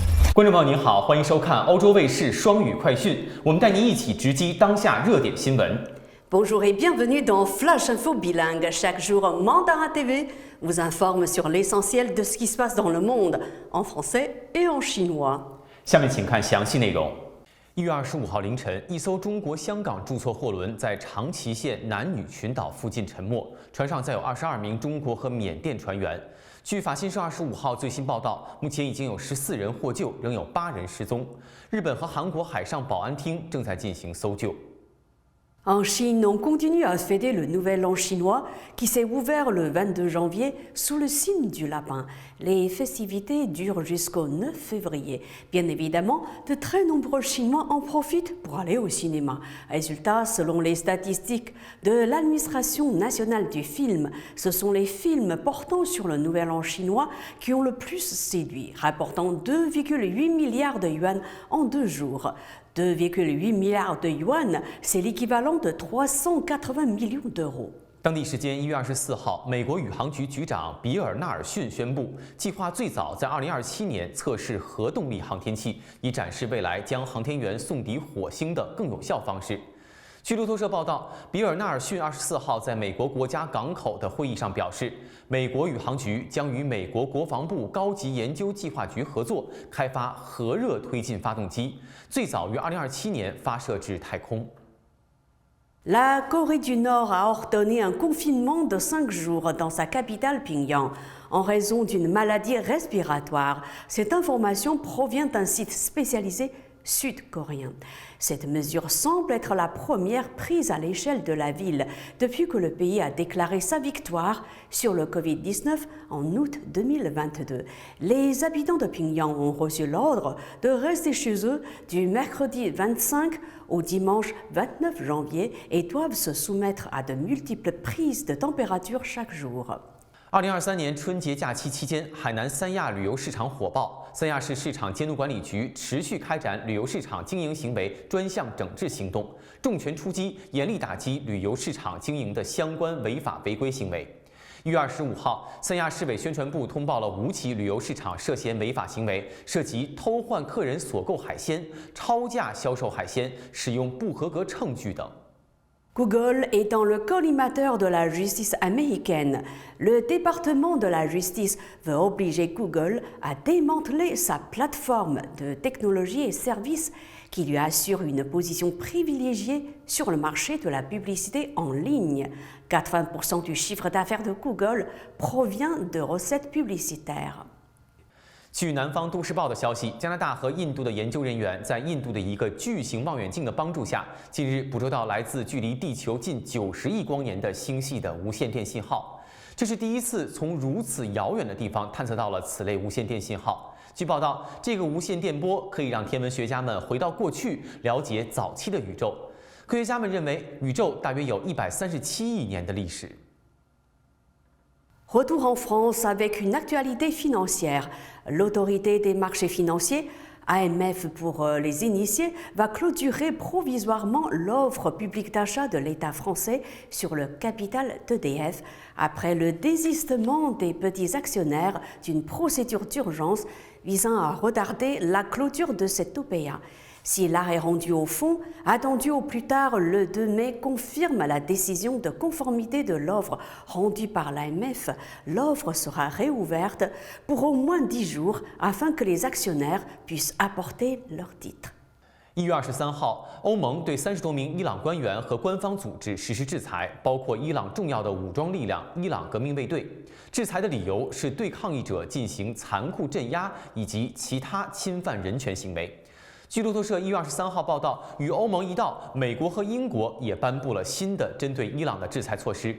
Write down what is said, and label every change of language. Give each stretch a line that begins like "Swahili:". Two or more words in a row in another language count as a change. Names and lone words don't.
Chinese: 观众朋友您好，欢迎收看欧洲卫视双语快讯，我们带您一起直击当下热点新闻。
French: Bonjour et bienvenue dans Flash Info Bilingue. Chaque jour, Mandara TV vous informe sur l'essentiel de ce qui se passe dans le monde, en français et en chinois.
Chinese: 下面请看详细内容。1月25号凌晨，一艘中国香港注册货轮在长崎县男女群岛附近沉没，船上载有22名中国和缅甸船员。据法新社25号最新报道，目前已经有14人获救，仍有8人失踪。日本和韩国海上保安厅正在进行搜救。
French: En Chine, on continue à fêter le Nouvel An chinois qui s'est ouvert le 22 janvier sous le signe du lapin. Les festivités durent jusqu'au 9 février. Bien évidemment, de très nombreux Chinois en profitent pour aller au cinéma. Résultat, selon les statistiques de l'administration nationale du film, ce sont les films portant sur le Nouvel An chinois qui ont le plus séduit, rapportant 2,8 milliards de yuan en 2 jours. 2,8 milliards de yuan, c'est l'équivalent de 380 millions d'euros.
Chinese: 当地时间1月24号，美国宇航局局长比尔·纳尔逊宣布，计划最早在2027年测试核动力航天器，以展示未来将航天员送抵火星的更有效方式。据路透社报道，比尔·纳尔逊24号在美国国家港口的会议上表示，美国宇航局将与美国国防部高级研究计划局合作，开发核热推进发动机，最早于2027年发射至太空。
French: La Corée du Nord a ordonné un confinement de 5 jours dans sa capitale Pyongyang en raison d'une maladie respiratoire. Cette information provient d'un site spécialisé sud-coréen. Cette mesure semble être la première prise à l'échelle de la ville depuis que le pays a déclaré sa victoire sur le Covid-19 en août 2022. Les habitants de Pyongyang ont reçu l'ordre de rester chez eux du mercredi 25 au dimanche 29 janvier et doivent se soumettre à de multiples prises de température chaque jour.
Chinese: 2023 年春节假期期间，海南三亚旅游市场火爆。三亚市市场监督管理局持续开展旅游市场经营行为专项整治行动，重拳出击，严厉打击旅游市场经营的相关违法违规行为。1月25号，三亚市委宣传部通报了5起旅游市场涉嫌违法行为，涉及偷换客人所购海鲜、超价销售海鲜、使用不合格称据等。
French: Google est dans le collimateur de la justice américaine. Le département de la justice veut obliger Google à démanteler sa plateforme de technologie et services qui lui assure une position privilégiée sur le marché de la publicité en ligne. 80% du chiffre d'affaires de Google provient de recettes publicitaires.
Chinese: 据南方都市报的消息，加拿大和印度的研究人员在印度的一个巨型望远镜的帮助下，近日捕捉到来自距离地球近90亿光年的星系的无线电信号。这是第一次从如此遥远的地方探测到了此类无线电信号。据报道，这个无线电波可以让天文学家们回到过去，了解早期的宇宙。科学家们认为，宇宙大约有137亿年的历史。
French: Retour en France avec une actualité financière. L'autorité des marchés financiers, AMF pour les initiés, va clôturer provisoirement l'offre publique d'achat de l'État français sur le capital d'EDF après le désistement des petits actionnaires d'une procédure d'urgence visant à retarder la clôture de cette OPA. Si l'arrêt rendu au fond, attendu au plus tard le 2 mai, confirme la décision de conformité de l'offre rendue par l'AMF, l'offre sera réouverte pour au moins 10 jours afin que les actionnaires puissent apporter leurs titres.
Chinese: 1 月23号，欧盟对30多名伊朗官员和官方组织实施制裁，包括伊朗重要的武装力量伊朗革命卫队。制裁的理由是对抗议者进行残酷镇压以及其他侵犯人权行为。据路透社1月23号报道，与欧盟一道，美国和英国也颁布了新的针对伊朗的制裁措施。